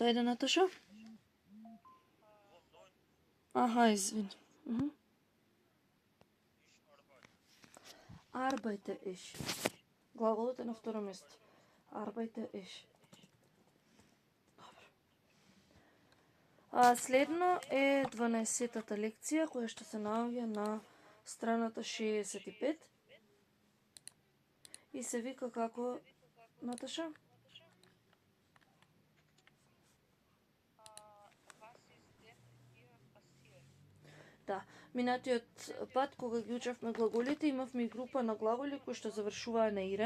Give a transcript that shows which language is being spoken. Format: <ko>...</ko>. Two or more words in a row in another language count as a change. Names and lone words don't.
<mk>Ајде, Наташа. Аха, извини.</mk> <de>Arbeite ich.</de> <mk>Глаголот е на второ место.</mk> <de>Arbeite ich.</de> <mk>Следно е 12-тата лекција, која што се наоѓа на страната 65. И се вика како, Наташа? Да, минатиот пат кога ги учевме глаголите, имавме и група на глаголи кои што завршуваа на ирен.</mk>